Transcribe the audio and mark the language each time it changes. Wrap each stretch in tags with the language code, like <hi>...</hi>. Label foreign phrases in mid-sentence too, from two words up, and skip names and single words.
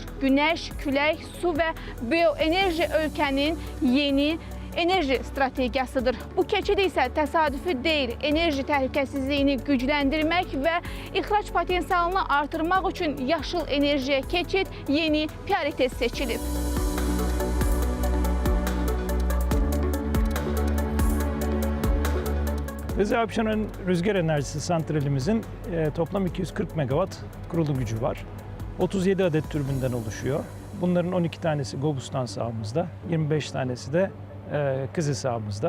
<az>Günəş, külək, su və bioenerji ölkənin yeni enerji strategiyasıdır. Bu keçid isə təsadüfi deyil, enerji təhlükəsizliyini gücləndirmək və ixrac potensialını artırmaq üçün yaşıl enerjiyə keçid yeni prioritet seçilib.</az> <tr>Rize Apşeron Rüzgar Enerjisi Santralimizin toplam 240 megawatt kurulu gücü var. 37 adet türbinden oluşuyor. Bunların 12 tanesi Gobustan sahamızda, 25 tanesi de Kızı sahamızda.</tr>